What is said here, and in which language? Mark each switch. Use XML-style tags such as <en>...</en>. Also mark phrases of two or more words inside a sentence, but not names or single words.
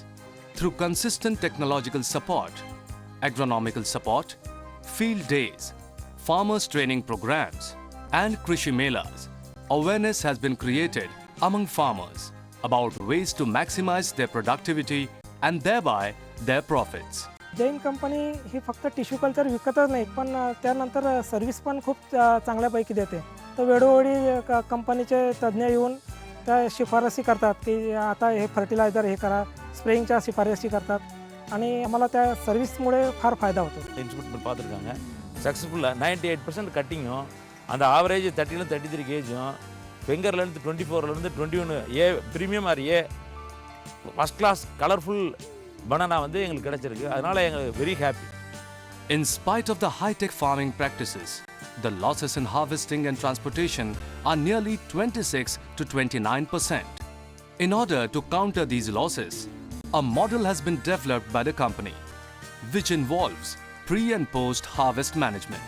<en>Through consistent technological support, agronomical support, field days, farmers training programs, and Krishi Melas, awareness has been created among farmers about ways to maximize their productivity and thereby their profits.</en> <mr>जैन कंपनी ही फक्त टिश्यू कल्चर विकतच नाही, पण त्यानंतर सर्व्हिस पण खूप चांगल्यापैकी देते. तर वेळोवेळी कंपनीचे तज्ज्ञ येऊन त्या शिफारसी करतात की आता हे फर्टिलायझर हे करा, स्प्रेइंगच्या शिफारसी करतात आणि आम्हाला त्या सर्व्हिसमुळे फार फायदा होतो.</mr> <ta>இன்ஸ்ட்ருமெண்ட் பார்த்துருக்காங்க சக்ஸஸ்ஃபுல்லாக 98% கட்டிங்கும் அந்த ஆவரேஜ் 33 கேஜும் ஃபிங்கர்லேருந்து 24லேருந்து 21</ta> <en>A premium or A first class colourful banana</en> <ta>வந்து எங்களுக்கு கிடைச்சிருக்கு. அதனால் எங்களுக்கு</ta> <en>very happy. In spite of the high-tech farming practices, the losses in harvesting and transportation are nearly 26 to 29%. In order to counter these losses, a model has been developed by the company, which involves pre- and post-harvest management.</en>